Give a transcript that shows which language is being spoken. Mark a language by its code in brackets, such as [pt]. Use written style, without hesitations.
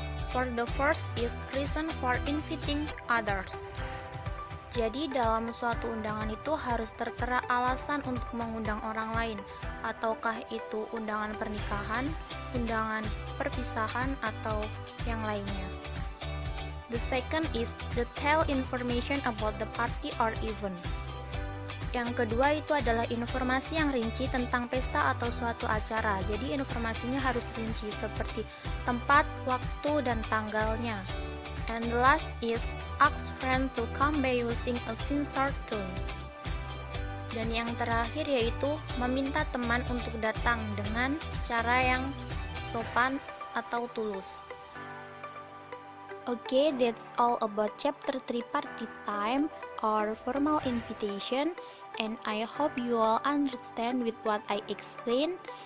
[en] For the first is reason for inviting others. [id] Jadi dalam suatu undangan itu harus tertera alasan untuk mengundang orang lain, ataukah itu undangan pernikahan, undangan perpisahan, atau yang lainnya. [en] The second is detail information about the party or event. [id] Yang kedua itu adalah informasi yang rinci tentang pesta atau suatu acara. Jadi informasinya harus rinci seperti tempat, waktu, dan tanggalnya. [en] And the last is ask friend to come by using a sincere tone. [id] Dan yang terakhir yaitu meminta teman untuk datang dengan cara yang sopan atau tulus. [en] Okay, that's all about chapter 3 party time or formal invitation, and I hope you all understand with what I explained.